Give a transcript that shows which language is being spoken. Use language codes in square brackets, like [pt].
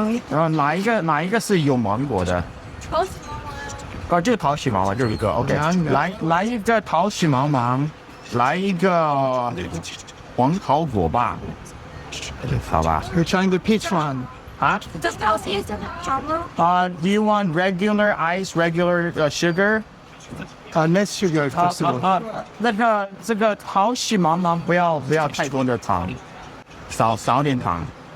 [zh] 然后哪一个是有芒果的？这个桃喜茫茫就是一个 OK。来一个桃喜茫茫，来一个黄桃果吧，好吧。 [en] You're trying the peach one. Do you want regular ice, regular sugar? Less sugar if possible. [zh] 这个桃喜茫茫不要太多的糖，少点糖。